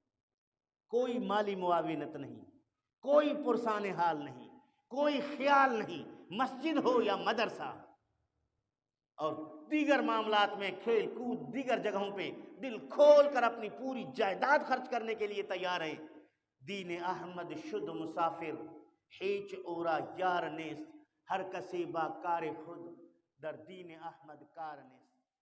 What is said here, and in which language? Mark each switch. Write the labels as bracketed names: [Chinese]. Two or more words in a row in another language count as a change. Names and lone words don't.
[Urdu] کوئی مالی معاونت نہیں، کوئی پرسان حال نہیں، کوئی خیال نہیں، مسجد ہو یا مدرسہ اور دیگر معاملات میں کھیل کود دیگر جگہوں پہ دل کھول کر اپنی پوری جائیداد خرچ کرنے کے لیے تیار ہیں۔ [Persian] دین احمد شد مسافر، ہیچ اورا یار نیست، ہر کسی با کار خود در دین احمد کار نیست۔